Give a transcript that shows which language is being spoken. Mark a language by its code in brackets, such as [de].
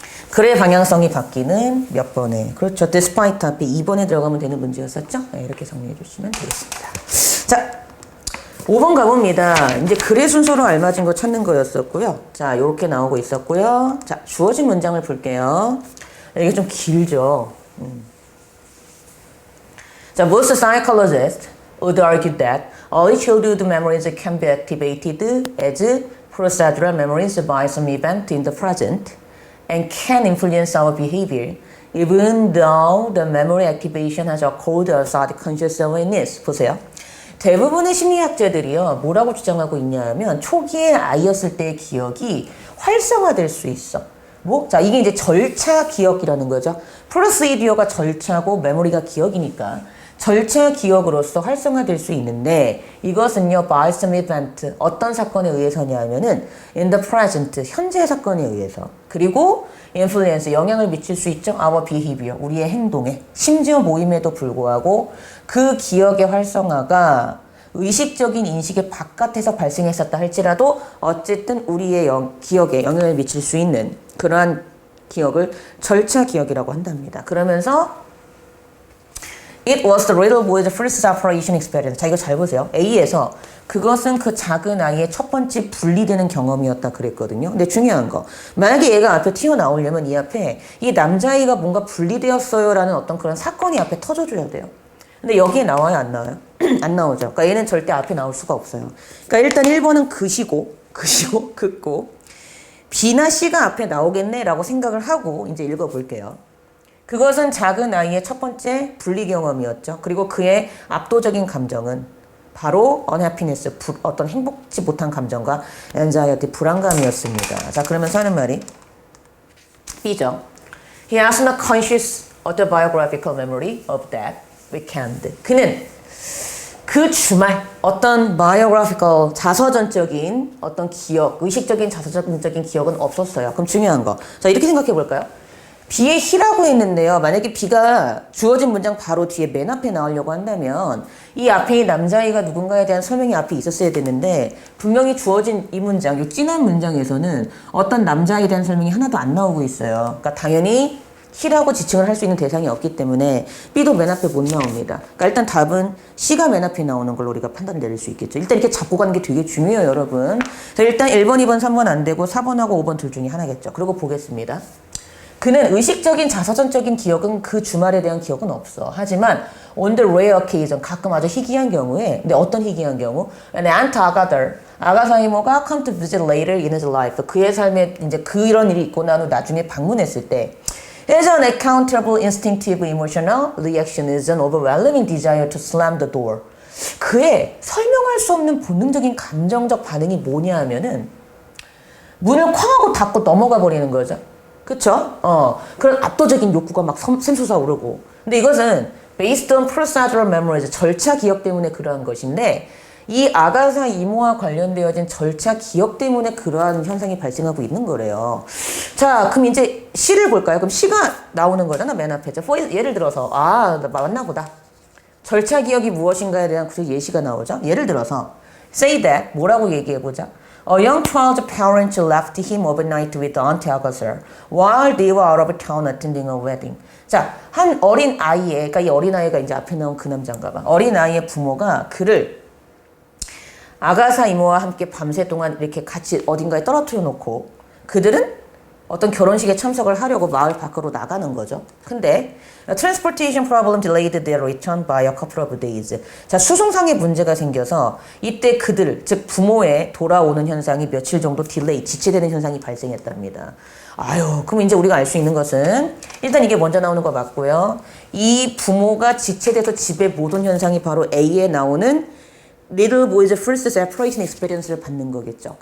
[ko] 글의 방향성이 바뀌는 몇 번에. 그렇죠. despite 앞에 2번에 들어가면 되는 문제였었죠? 네, 이렇게 정리해 주시면 되겠습니다. 자, 5번 가봅니다. 이제 글의 순서로 알맞은 거 찾는 거였었고요. 자, 요렇게 나오고 있었고요. 자, 주어진 문장을 볼게요. 이게 좀 길죠. [en] 자, most psychologists would argue that early childhood memories can be activated as procedural memories by some event in the present and can influence our behavior even though the memory activation has occurred outside conscious awareness. [ko] 보세요. 대부분의 심리학자들이요, 뭐라고 주장하고 있냐 하면 초기에 아이였을 때의 기억이 활성화될 수 있어. 자, 이게 이제 절차 기억이라는 거죠. 프로시디어가 절차고 메모리가 기억이니까 절차 기억으로서 활성화될 수 있는데 이것은요, [en] by some event, [ko] 어떤 사건에 의해서냐 하면은 [en] in the present, [ko] 현재의 사건에 의해서, 그리고 influence, 영향을 미칠 수 있죠. [en] our behavior, [ko] 우리의 행동에, 심지어 모임에도 불구하고 그 기억의 활성화가 의식적인 인식의 바깥에서 발생했었다 할지라도 어쨌든 우리의 기억에 영향을 미칠 수 있는 그러한 기억을 절차 기억이라고 한답니다. 그러면서 [en] It was the little boy's first separation experience. [ko] 자, 이거 잘 보세요. A에서 그것은 그 작은 아이의 첫 번째 분리되는 경험이었다 그랬거든요. 근데 중요한 거. 만약에 얘가 앞에 튀어나오려면 이 앞에 이 남자아이가 뭔가 분리되었어요 라는 어떤 그런 사건이 앞에 터져줘야 돼요. 근데 여기에 나와요? 안 나와요? 안 나오죠. 그러니까 얘는 절대 앞에 나올 수가 없어요. 그러니까 일단 1번은 긋고 B나 C가 앞에 나오겠네 라고 생각을 하고 이제 읽어볼게요. 그것은 작은 아이의 첫 번째 분리 경험이었죠. 그리고 그의 압도적인 감정은 바로 unhappiness, 어떤 행복지 못한 감정과 anxiety, 불안감이었습니다. 자, 그러면서 하는 말이 B죠. [en] He has no conscious autobiographical memory of that weekend. [ko] 그는 그 주말 어떤 biographical, 자서전적인 어떤 기억, 의식적인 자서전적인 기억은 없었어요. 그럼 중요한 거. 자, 이렇게 생각해 볼까요? B의 he라고 했는데요. 만약에 B가 주어진 문장 바로 뒤에 맨 앞에 나오려고 한다면 이 앞에 이 남자아이가 누군가에 대한 설명이 앞에 있었어야 됐는데 분명히 주어진 이 문장, 이 진한 문장에서는 어떤 남자아이에 대한 설명이 하나도 안 나오고 있어요. 그러니까 당연히 he라고 지칭을 할 수 있는 대상이 없기 때문에 B도 맨 앞에 못 나옵니다. 그러니까 일단 답은 C가 맨 앞에 나오는 걸로 우리가 판단을 내릴 수 있겠죠. 일단 이렇게 잡고 가는 게 되게 중요해요, 여러분. 자, 일단 1번, 2번, 3번 안 되고 4번하고 5번 둘 중에 하나겠죠. 그리고 보겠습니다. 그는 의식적인 자서전적인 기억은 그 주말에 대한 기억은 없어. 하지만 [en] on the rare occasion [ko] 가끔 아주 희귀한 경우에 근데 어떤 희귀한 경우? [en] An aunt [ko] 아가사 이모가 [en] come to visit later in his life [ko] 그의 삶에 이제 그런 일이 있고 난 후 나중에 방문했을 때 [en] As an accountable instinctive emotional reaction is an overwhelming desire to slam the door. [ko] 그의 설명할 수 없는 본능적인 감정적 반응이 뭐냐 하면은 문을 쾅 하고 닫고 넘어가 버리는 거죠. 그쵸? 그런 압도적인 욕구가 막 샘솟아오르고. 근데 이것은 [en] based on procedural memories, [ko] 절차 기억 때문에 그러한 것인데 이 아가사 이모와 관련되어진 절차 기억 때문에 그러한 현상이 발생하고 있는 거래요. 자, 그럼 이제 시를 볼까요? 그럼 시가 나오는 거잖아, 맨 앞에. 예를 들어서, 나 맞나 보다. 절차 기억이 무엇인가에 대한 그 예시가 나오죠. 예를 들어서, [en] say that, [ko] 뭐라고 얘기해보자. [en] A young child's parents left him overnight with Aunt Agatha while they were out of town attending a wedding. [ko] 자, 한 어린 아이의, 그러니까 이 어린 아이가 이제 앞에 나온 그 남자인가 봐. 어린 아이의 부모가 그를 아가사 이모와 함께 밤새 동안 이렇게 같이 어딘가에 떨어뜨려 놓고 그들은 어떤 결혼식에 참석을 하려고 마을 밖으로 나가는 거죠. [en] 근데 transportation problem delayed their return by a couple of days. [ko] 자, 수송상에 문제가 생겨서 이때 그들, 즉 부모의 돌아오는 현상이 며칠 정도 딜레이, 지체되는 현상이 발생했답니다. 그럼 이제 우리가 알 수 있는 것은 일단 이게 먼저 나오는 거 맞고요. 이 부모가 지체돼서 집에 못 온 현상이 바로 A에 나오는 [en] Little boy's first separation experience [ko] 를 받는 거겠죠.